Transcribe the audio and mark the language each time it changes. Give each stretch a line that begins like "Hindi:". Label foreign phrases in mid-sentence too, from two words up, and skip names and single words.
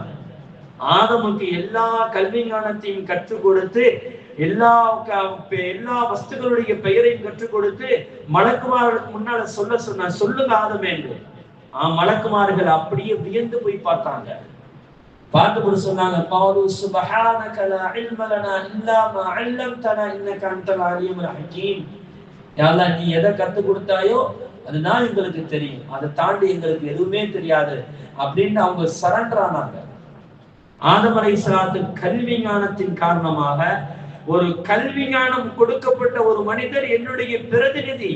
Tamil: ஆதமுக்கு எல்லா கல்வி ஞானத்தையும் கற்றுக் கொடுத்து எல்லா வஸ்துகளுடைய பெயரையும் கற்றுக் கொடுத்து மலக்குமார்களுக்கு முன்னால சொன்னார், சொல்லுங்க ஆதமே என்று. மலக்குமார்கள் அப்படியே வியந்து போய் பார்த்தாங்க. பார்த்து கூட சொன்னாங்க,
Arabic: قالوا سبحانك لا علم لنا الا ما علمتنا انك انت العليم الحكيم. يا الله
Tamil: நீ எதை கத்து கொடுத்தாயோ அதுதான் எங்களுக்கு தெரியும், அதை தாண்டி எங்களுக்கு எதுவுமே தெரியாது அப்படின்னு அவங்க சரண்டர் ஆனாங்க. ஆதம் அலைஹிஸ்ஸலாத்து கல்வி ஞானத்தின் காரணமாக ஒரு கல்வி ஞானம் கொடுக்கப்பட்ட ஒரு மனிதர் என்னுடைய பிரதிநிதி.